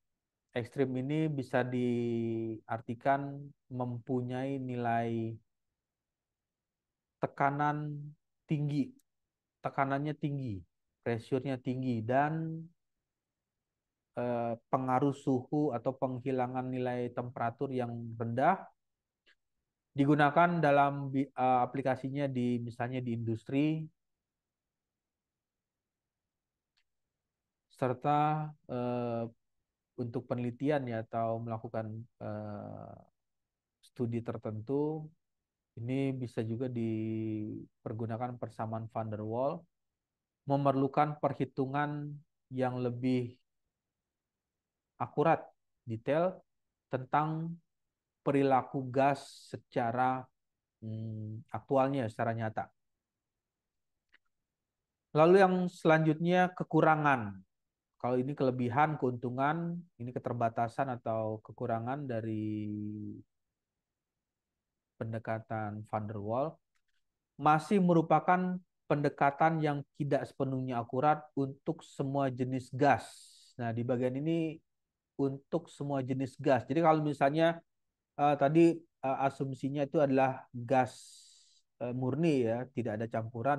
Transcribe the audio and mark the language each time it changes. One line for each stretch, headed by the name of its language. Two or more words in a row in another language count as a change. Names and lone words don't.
Indonesian: Ekstrim ini bisa diartikan mempunyai nilai tekanan tinggi, tekanannya tinggi, pressure-nya tinggi, dan pengaruh suhu atau penghilangan nilai temperatur yang rendah digunakan dalam aplikasinya di misalnya di industri serta untuk penelitian ya atau melakukan studi tertentu ini bisa juga dipergunakan persamaan van der Waals memerlukan perhitungan yang lebih akurat detail tentang perilaku gas secara aktualnya secara nyata. Lalu yang selanjutnya kekurangan. Kalau ini kelebihan, keuntungan, ini keterbatasan atau kekurangan dari pendekatan van der Waals masih merupakan pendekatan yang tidak sepenuhnya akurat untuk semua jenis gas. Nah, di bagian ini untuk semua jenis gas. Jadi kalau misalnya tadi asumsinya itu adalah gas murni ya, tidak ada campuran.